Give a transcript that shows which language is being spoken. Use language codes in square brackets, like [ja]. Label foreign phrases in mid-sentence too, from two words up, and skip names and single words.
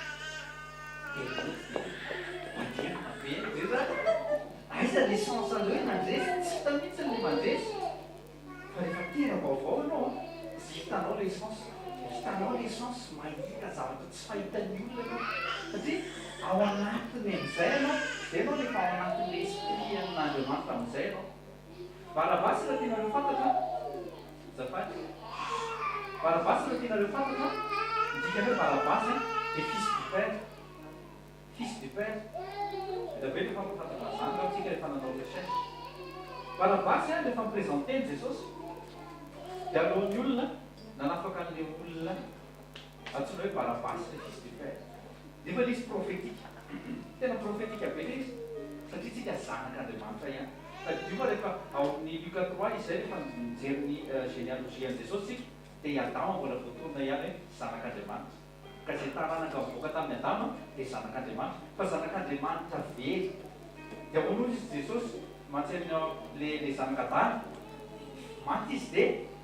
[mg] madiana be zay zany aiza le sansany hoe mandresy tsy hita mihitsy le mandresy fa rehefa tena vaovao ianao sy hitanao le essence hitanao le essence mahita zavatra tsy fahitan'ny olona ianao satria ao anatiny amin'izay anao zay anao rehefa ao anatin'le esprit amin'Andriamanitra amin'izay anao Barabasy raha tianareo fantatra zafady Barabasy raha tianareo fantatra midikany hoe Barabasy dia [fr] fils du père [mg] da be rehefa mifantatra zany raha tsika rehefa nanao recherche Barabasy rehefa miprésenteny Jesosy dia alohan'ny olona nanafaka an'le olona antsoina hoe Barabasy le [fr] fils du père [mg] nefa le izy prophétique tena prophétique be le izy satria tsika zanak'Andriamanitra ihany io fa rehefa ao amin'ny Luka 3 izy zay rehefa mijery ny généalogie an' Jesosy tsika dia Adama mbola voatorona ihany hoe zanak'Andriamanitra ka zay taranaka mivoaka tamin'ny Adama dia zanak'Andriamanitra fa zanak'Andriamanitra very dia ahoana izy Jesosy mantseny le zanak'Adama maty izy dia